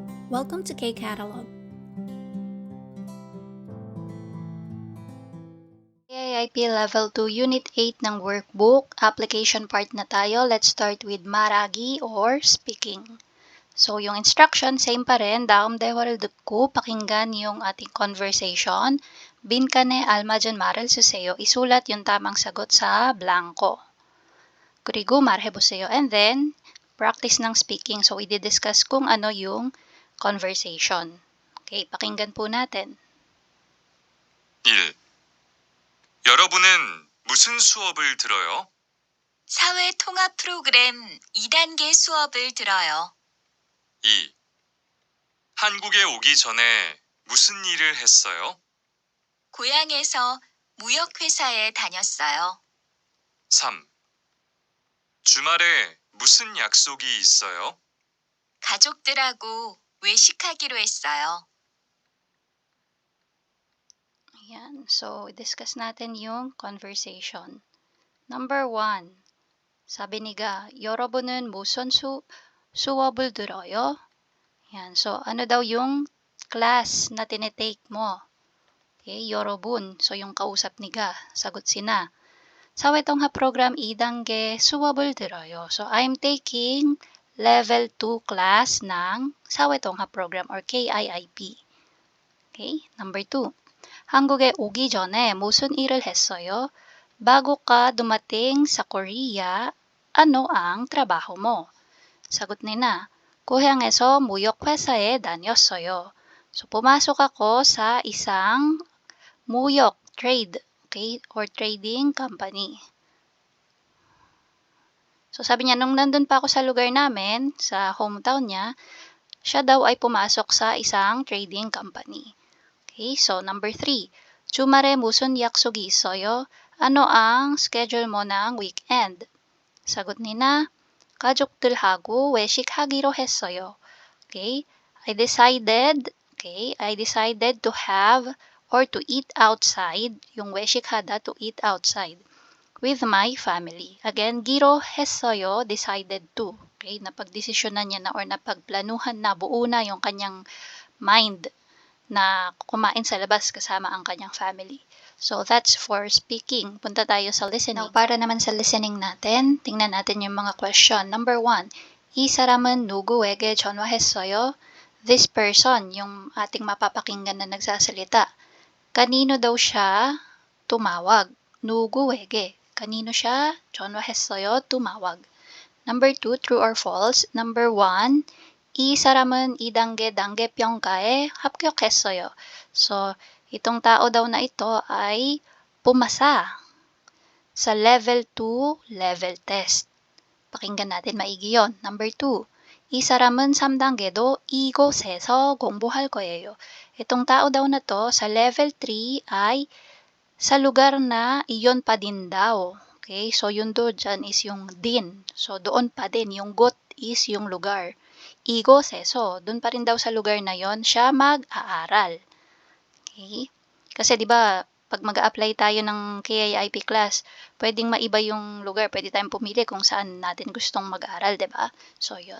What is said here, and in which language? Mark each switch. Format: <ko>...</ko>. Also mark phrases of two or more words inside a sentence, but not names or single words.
<en>Welcome to K-Catalog. AIP Level 2 Unit 8 ng workbook.</en> <tl>Application part na tayo.</tl> <en>Let's start with maragi or speaking. So,</en> <tl>yung instruction, same pa rin.</tl> <ko>다음 대화를 듣고</ko> <tl>pakinggan yung ating conversation.</tl> <ko>빈칸에 알맞은 말을 쓰세요.</ko> <tl>isulat yung tamang sagot sa blanco.</tl> <ko>그리고 말해보세요.</ko> <en>And then, practice ng speaking.</en> <tl>So, i-discuss kung ano yung conversation. Okay, pakinggan po natin. 1.</tl> <ko>여러분은 무슨 수업을 들어요? 사회 통합 프로그램 2단계 수업을 들어요. 2. 한국에 오기 전에 무슨 일을 했어요? 고향에서 무역회사에 다녔어요. 3. 주말에 무슨 약속이 있어요? 가족들하고 외식하기로 했어요.</ko> <tl>Ayan. So, discuss natin yung conversation. Number 1. Sabi ni Ga,</tl> <ko>여러분은 무슨 수업을 들어요?</ko> <tl>Ayan. So, ano daw yung class na tinitake mo? Okay, 여러분. So, yung kausap ni Ga. Sagot si Na.</tl> <ko>사회통합 program 2단계 수업을 들어요.</ko> <en>So, I'm taking level 2 class ng 사회통합 program or KIIP. Okay, number 2.</en> <ko>한국에 오기 전에 무슨 일을 했어요?</ko> <tl>Bago ka dumating sa Korea, ano ang trabaho mo? Sagot ni Na,</tl> <ko>고향에서 무역회사에 다녔어요.</ko> <tl>So, pumasok ako sa isang 무역, trade, okay, or</tl> <en>trading company.</en> <tl>So, sabi niya, nung nandun pa ako sa lugar namin, sa hometown niya, siya daw ay pumasok sa isang</tl> <en>trading company. Okay, so number 3.</en> <ko>주말에 무슨 약속이 있어요?</ko> <tl>Ano ang schedule mo ng weekend? Sagot ni Na,</tl> <ko>가족들하고 외식하기로 했어요.</ko> <en>Okay, I decided to have or to eat outside, yung 외식하다, to eat outside, with my family. Again,</en> <ko>기로 했어요,</ko> <en>decided to.</en> <tl>Okay, napagdesisyonan niya na or napagplanuhan na, buo na yung kanyang mind na kumain sa labas kasama ang kanyang family.</tl> <en>So, that's for speaking.</en> <tl>Punta tayo sa listening.</tl> <en>Now,</en> <tl>para naman sa listening natin, tingnan natin yung mga question.</tl> <en>Number 1,</en> <ko>이 사람은 누구에게 전화했어요?</ko> <en>This person,</en> <tl>yung ating mapapakinggan na nagsasalita. Kanino daw siya tumawag? 누구에게. Kanino siya 전화했어요? tumawag.</tl> <en>Number 2, true or false? Number 1,</en> <ko>이 사람은 2단계 단계 평가에 합격했어요.</ko> <tl>So, itong tao daw na ito ay pumasa sa</tl> <en>level 2 level test.</en> <tl>Pakinggan natin maigi yon.</tl> <en>Number 2,</en> <ko>이 사람은 3단계도 이곳에서 공부할 거예요.</ko> <tl>Itong tao daw na to sa level 3 ay sa lugar na iyon pa din daw. Okay, so yun do dyan is yung din. So, doon pa din. Yung got is yung lugar. 이곳에서, dun pa rin daw sa lugar na yon siya mag-aaral. Okay? Kasi 'di ba, pag mag-a-apply tayo ng KIIP class, pwedeng maiba yung lugar, pwede tayong pumili kung saan natin gustong mag-aral, 'di ba? So 'yun.</tl>